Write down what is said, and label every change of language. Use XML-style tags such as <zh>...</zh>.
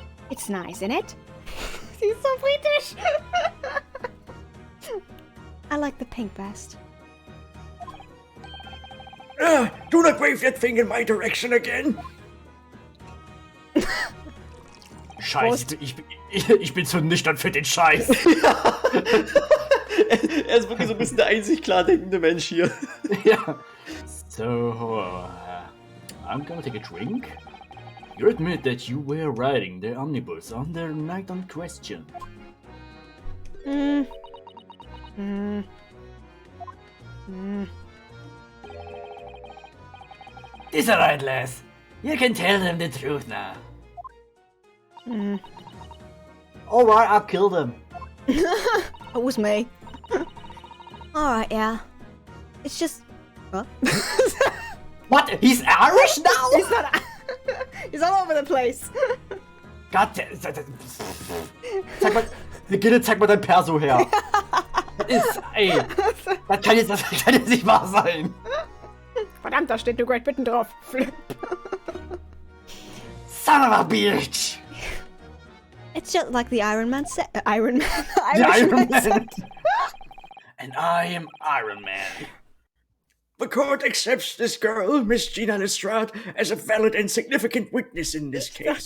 <en>It's nice, isn't it? She's so British! I like the pink best. Do not wave that thing in my direction again.</en> <de>Scheiße, ich bin zu nüchtern für den Scheiß. Er ist wirklich so ein bisschen der einzig klar denkende Mensch hier.</de> <en>Ja. So, I'm gonna take a drink. You admit that you were riding the omnibus on the night in question. It's alright, lass. You can tell them the truth now. Alright, I'll kill them. It was me. Alright, yeah. It's just... What? What? He's Irish now? He's not... He's all over the place.</en> <de>Gott, zeig mal, Gille, zeig mal dein Perso her. Das ist, ey, das kann jetzt nicht wahr sein. Verdammt, da steht New Great Britain drauf.</de> <en>Flip. Son of a bitch. It's just like the Iron Man said. Iron Man. The Iron Man. And I am Iron Man. The court accepts this girl, Miss Gina Lestrade, as a valid and significant witness in this case.</en>